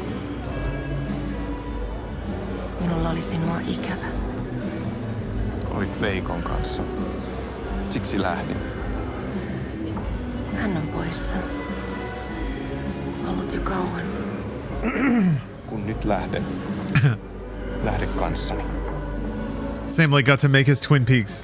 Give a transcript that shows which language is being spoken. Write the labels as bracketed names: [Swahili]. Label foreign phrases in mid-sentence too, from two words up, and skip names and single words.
[Finnish] Minulla oli sinua ikävä. Olit Veikon kanssa. Siksi lähdin. Hän on poissa. Ollut jo kauan. Kun nyt lähden. Lähde kanssani. [English] Sam Lake got to make his Twin Peaks.